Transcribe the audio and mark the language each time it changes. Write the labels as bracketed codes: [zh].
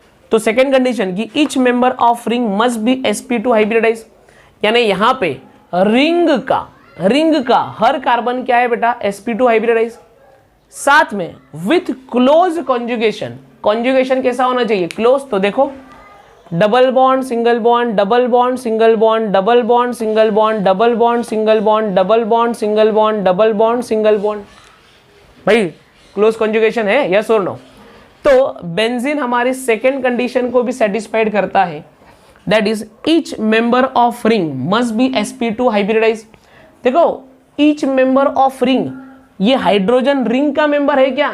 [hi] तो second condition कि [en] each member of ring must be sp2 hybridise, [hi] यानी यहाँ पे रिंग का हर कार्बन क्या है बेटा? sp2 hybridise. साथ में [en] With close conjugation. [hi] कॉन्जुगेशन कैसा होना चाहिए? क्लोज। [en] तो देखो, double bond single bond, double bond single bond, double bond single bond, double bond single bond, double bond single bond, double bond single bond. [hi] भाई close conjugation है, yes और no? तो benzene हमारी सेकेंड कंडीशन को भी satisfied करता है, [en] That is each member of ring must be sp2 hybridise. [hi] देखो, [en] each member of ring, [hi] ये हाइड्रोजन रिंग का मेंबर है क्या?